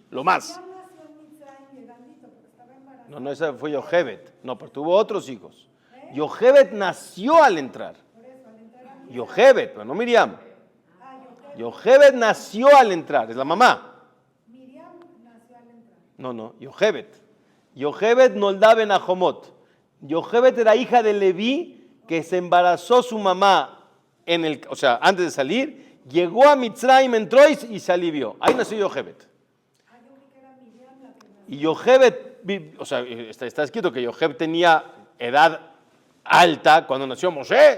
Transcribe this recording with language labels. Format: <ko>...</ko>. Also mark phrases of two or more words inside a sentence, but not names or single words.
<es>Lo más. No, esa fue Yochebed. No, pero tuvo otros hijos. Yochebed nació al entrar. Yochebed, pero no Miriam. Yochebed nació al entrar, es la mamá. Miriam nació al entrar. No, Yochebed.</es> <he>יוכבד נולדה בין החומות.</he> <es>Yochebed era hija de Leví, que se embarazó su mamá o sea, antes de salir, llegó a Mitzrayim, entró y se alivió. Ahí nació Yochebed. Y Yochebed, o sea, está escrito que Yochebed tenía edad alta cuando nació Moshe.</es>